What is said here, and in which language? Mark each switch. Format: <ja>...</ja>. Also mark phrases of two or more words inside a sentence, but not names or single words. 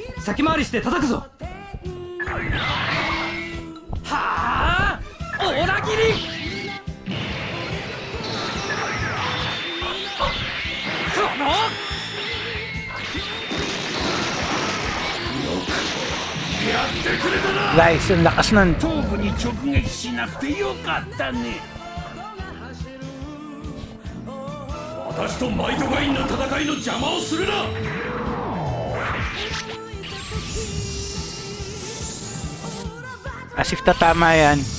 <ja>先回りして叩くぞ。はあ、裏切り。このやってくれたな。</ja> <tl>Guys, ang lakas nun.</tl> <ja>頭部に直撃しなくてよかったね。私とマイトガインの戦いの邪魔をするな。</ja> <en>As if</en> <tl>tatama yan.</tl>